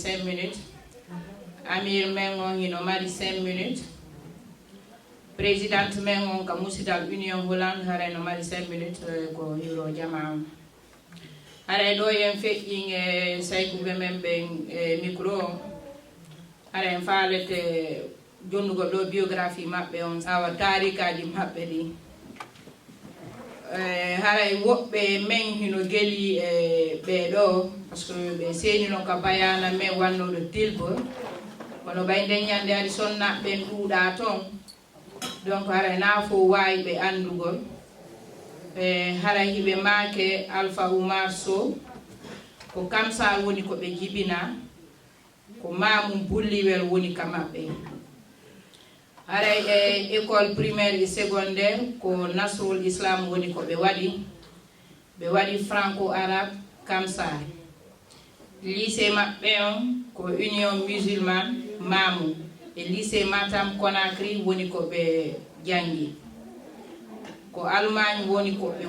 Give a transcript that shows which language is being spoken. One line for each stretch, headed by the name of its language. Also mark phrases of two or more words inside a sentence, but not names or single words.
Fula: 5 minutes Amir men on hino mari 5 minutes présidente men on ka musidal Union Hollande hare no mari 5 minutes ko hiro jama hare ɗo yen feƴƴin e saykuɓe men ɓen micro hare en faalete jonnugo ɗo biographie maɓɓe on awa tarikaji maɓɓe ɗi haray woɓɓe men hino geli ɓeɗo
French: par ce que
Fula: ɓe senino ka bayana men wannoɗo tilbo kono ɓay nden ñande ari sonnaɓe ɗuuɗa toon donc haray na fo wawi ɓe andugol haray hiɓe maake Alpha Oumar Sow ko Kamsar woni ko ɓe jibina ko Mamum Bulliwel woni ka maɓɓe haray
French: école primaire et secondaire
Fula: ko Nasrul Islam woni ko ɓe waɗi
French: franco arabe
Fula: Kamsar lycée maɓɓe on ko Union Musulmane Mamou e lycée Matam Conakry woni ko ɓe jangi ko Allemagne woni ko ɓe